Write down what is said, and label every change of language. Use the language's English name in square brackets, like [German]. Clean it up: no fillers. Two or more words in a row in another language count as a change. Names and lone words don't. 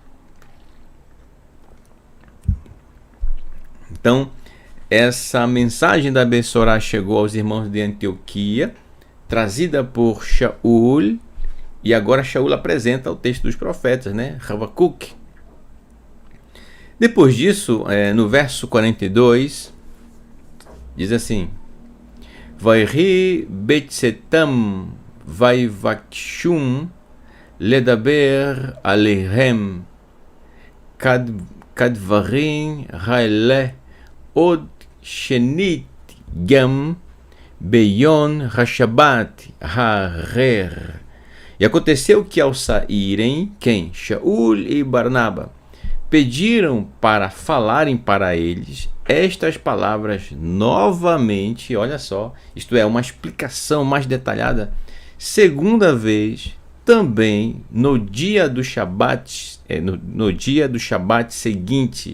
[Portuguese] Então, essa mensagem da Bessorá chegou aos irmãos de Antioquia, trazida por Shaul, e agora Shaul apresenta o texto dos profetas, né? Havakuk. Depois disso, no verso 42, diz assim: [Hebrew] ויהי בצאתם ויבקשו לדבר אליהם כדברים האלה עוד שנית גם ביום השבת הבא. [Portuguese] E aconteceu que ao saírem, quem? Shaul e Barnaba pediram para falarem para eles estas palavras novamente, olha só, isto é, uma explicação mais detalhada, segunda vez, também no dia do Shabat, no dia do Shabat seguinte.